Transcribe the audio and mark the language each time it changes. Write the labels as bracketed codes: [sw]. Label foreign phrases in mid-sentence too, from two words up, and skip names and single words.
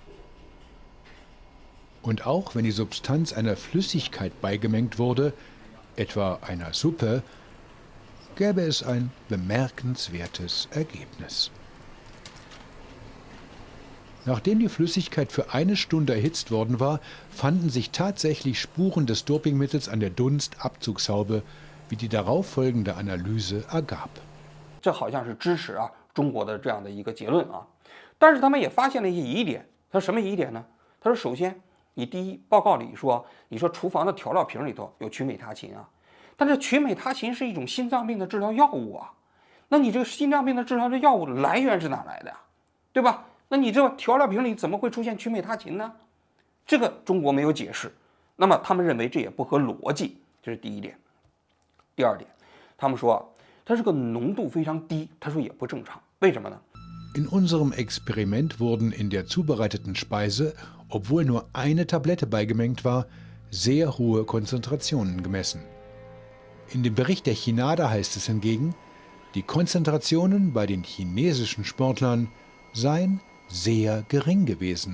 [de] Und auch wenn die Substanz einer Flüssigkeit beigemengt wurde, etwa einer Suppe, gäbe es ein bemerkenswertes Ergebnis. Nachdem die Flüssigkeit für 1 Stunde erhitzt worden war, fanden sich tatsächlich Spuren des Dopingmittels an der Dunstabzugshaube, wie die darauffolgende Analyse ergab. [zh] 这好像是支持中国的这样的一个结论但是他们也发现了一些疑点。他说什么疑点呢？他说首先，你第一报告里说，你说厨房的调料瓶里头有曲美他嗪但是曲美他嗪是一种心脏病的治疗药物那你这个心脏病的治疗的药物的来源是哪来的对吧？那你这个调料瓶里怎么会出现曲美他嗪呢？这个中国没有解释，那么他们认为这也不合逻辑，这是第一点。第二点，他们说它这个浓度非常低，他说也不正常。为什么呢？ [de] In unserem Experiment wurden in der zubereiteten Speise, obwohl nur eine Tablette beigemengt war, sehr hohe Konzentrationen gemessen. In dem Bericht der Chinada heißt es hingegen, die Konzentrationen bei den chinesischen Sportlern seien sehr gering gewesen.